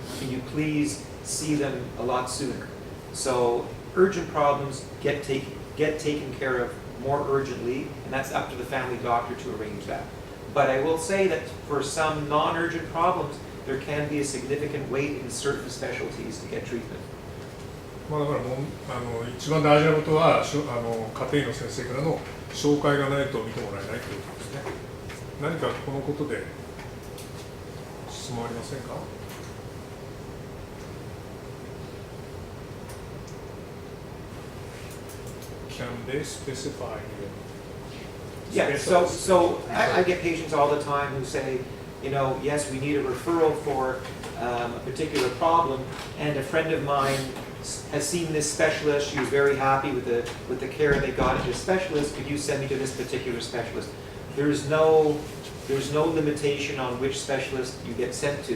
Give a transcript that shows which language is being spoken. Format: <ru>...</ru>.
<en>Can you please see them a lot sooner? So urgent problems get taken care of more urgently, and that's up to the family doctor to arrange that. But I will say that for some non-urgent problems, there can be a significant wait in certain specialties to get treatment.</en> <ja>まあだからもう一番大事なことは家庭医の先生からの紹介がないと見てもらえないということですね。何かこのことで質問ありませんか？</ja> <en>Can they specify? Yeah, so I get patients all the time who say, you know, yes, we need a referral for a particular problem, and a friend of mine has seen this specialist. She was very happy with the care they got at this specialist. Could you send me to this particular specialist? There's no limitation on which specialist you get sent to.</en>